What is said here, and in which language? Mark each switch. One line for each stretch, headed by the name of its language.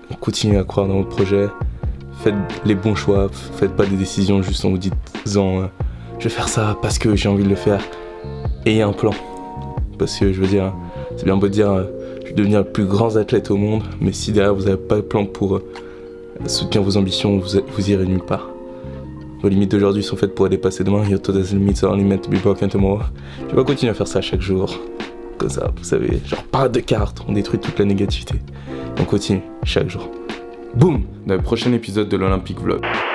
French: Continuez à croire dans vos projets, faites les bons choix, faites pas des décisions juste en vous disant je vais faire ça parce que j'ai envie de le faire. Ayez un plan, parce que je veux dire, c'est bien beau de dire je vais devenir le plus grand athlète au monde, mais si derrière vous avez pas de plan pour soutenir vos ambitions, vous irez nulle part. Vos limites d'aujourd'hui sont faites pour les dépasser demain.
English: Your total limits are only meant to be broken tomorrow.
French: Je vais continuer à faire ça chaque jour. Comme ça, vous savez, genre parade de cartes, on détruit toute la négativité. On continue chaque jour. Boum! Dans le prochain épisode de l'Olympique Vlog.